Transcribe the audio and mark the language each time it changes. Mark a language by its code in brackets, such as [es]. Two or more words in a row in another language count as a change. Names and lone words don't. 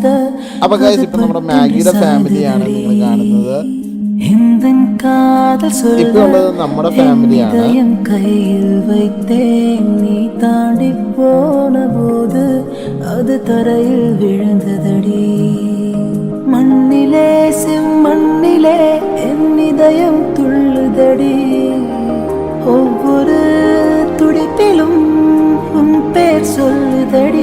[ml] അപ്പോൾ ഗൈസ് ഇപ്പോൾ നമ്മുടെ മാഗിയുടെ ഫാമിലിയാണ് നിങ്ങൾ കാണുന്നത്. ഇപ്പോൾ ഉള്ളത് നമ്മുടെ ഫാമിലിയാണ്. [ta] கையில் வைத்தேன் நீ தாண்டி போன போது அது தரையில் விழுந்ததடி. மண்ணிலே செம்மண்ணிலே என் இதயம் துள்ளுதடி. ஒவ்வொரு துடிப்பிலும் உன் பேர் சொல்லுதடி.